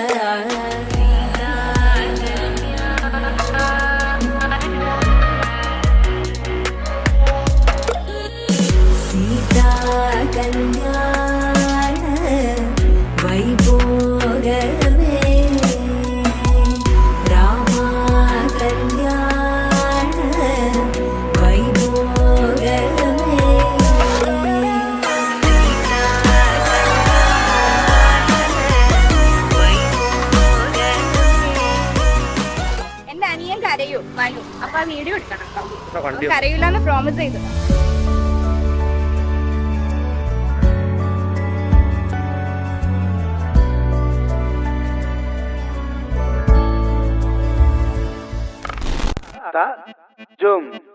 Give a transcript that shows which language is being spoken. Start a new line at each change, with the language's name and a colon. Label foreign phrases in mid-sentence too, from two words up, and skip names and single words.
Telugu: సీతా కల్యాణ వైభోగమే రామా కల్యాణ వైభోగమే
Malayalam: കരയൂ മനു. അപ്പൊ ആ വീഡിയോ എടുക്കണം, കരയൂലെന്ന് പ്രോമിസ് ചെയ്തു. Jom.